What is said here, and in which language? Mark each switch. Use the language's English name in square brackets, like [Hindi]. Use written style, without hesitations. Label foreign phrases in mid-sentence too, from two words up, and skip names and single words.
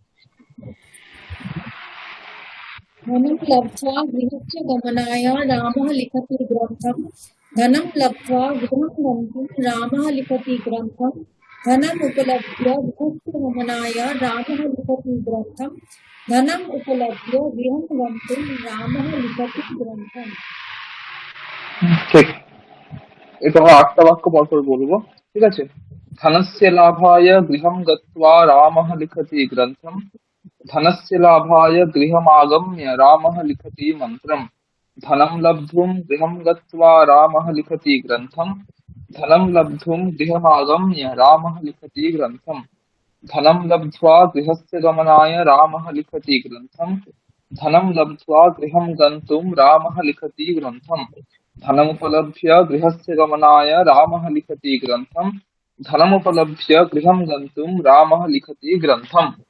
[Sanskrit] धनं लब्ध्वा गृहस्य गमनाय रामः लिखति ग्रन्थम्। धनं लब्ध्वा गृहं गन्तुं रामः लिखति ग्रन्थम्। धनम् उपलभ्य गृहस्य गमनाय रामः लिखति ग्रन्थम्। धनम् उपलभ्य गृहं गन्तुं रामः लिखति ग्रन्थम्। [Bangla] ঠিক, এটা 8টা বাক্য পরপর বলবো, ঠিক আছে? [Sanskrit] ধনস্য লাভায় গৃহং গত্বা রামः লিখতি গ্রন্থম। ধনস্য লাভায় গৃহমাগম্য রামः লিখতি মন্ত্রম। ধনম লব্ধুম গৃহং গত্বা রামः লিখতি গ্রন্থম। ধনম লব্ধুম গৃহমাগম্য রামः লিখতি গ্রন্থম। धनं लब्ध्वा गृहस्य गमनाय रामः लिखति ग्रन्थम्। धनं लब्ध्वा गृहं गन्तुं रामः लिखति ग्रन्थम्। धनमुपलभ्य गृहस्य गमनाय रामः लिखति ग्रन्थम्। धनमुपलभ्य गृहं गन्तुं रामः लिखति ग्रन्थम्।